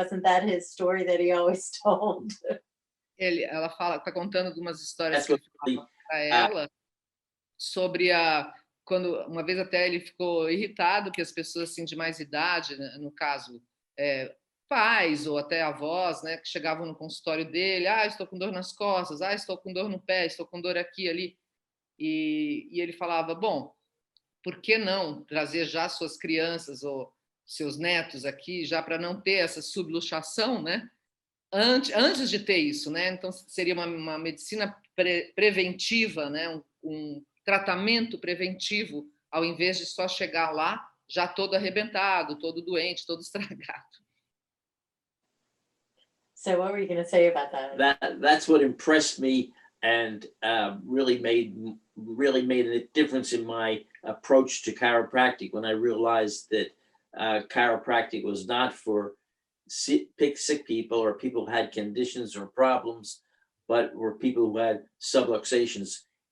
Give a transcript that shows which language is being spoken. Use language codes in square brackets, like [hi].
[en] Wasn't that his story that he always told? [pt] Ela está contando algumas histórias que ele falava para ela sobre quando uma vez até ele ficou irritado que as pessoas assim de mais idade, né, no caso pais ou até avós, né, que chegavam no consultório dele, estou com dor nas costas, estou com dor no pé, estou com dor aqui ali, e ele falava, bom, por que não trazer já suas crianças ou seus netos aqui já para não ter essa subluxação, né? Antes de ter isso, né? Então seria uma medicina preventiva, né? Um tratamento preventivo, ao invés de só chegar lá já todo arrebentado, todo doente, todo estragado. [en] So what were you going to say about that? That's what impressed me and really made a difference in my approach to chiropractic, when I realized that chiropractic was not for sick people or people who had conditions or problems, but were people who had subluxations.